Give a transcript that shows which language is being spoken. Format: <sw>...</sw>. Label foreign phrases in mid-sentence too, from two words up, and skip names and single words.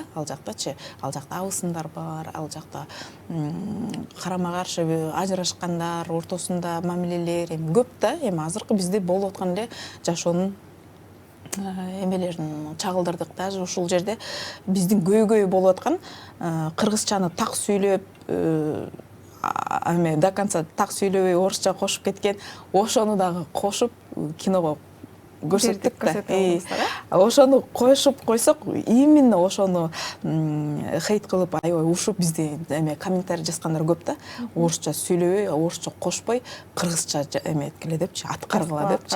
<ky>Ал жактачы, ал жакта абысындар бар, ал жакта карама каршы ажырашкандар, ортосунда мамилелер көп да. Эми азыркы бизде болуп аткан эле жашоонун эмелерин чагылдырдык. Даже ушул жерде биздин көйгөй болуп аткан кыргызчаны так сүйлөп,</ky> <ru>до конца</ru> <ky>так сүйлөбөй орусча кошуп кеткен, ошону дагы кошуп киного көрсөттүк да. көрсөтүп алдыңыздар, Ошону коюшуп койсок, именно ошону хейт кылып, аябай ушуп бизде эме комментарий жазгандар көп да. Орусча сүйлөбөй, орусча кошпой, кыргызча эме эткиле депчи, аткаргыла депчи.</ky>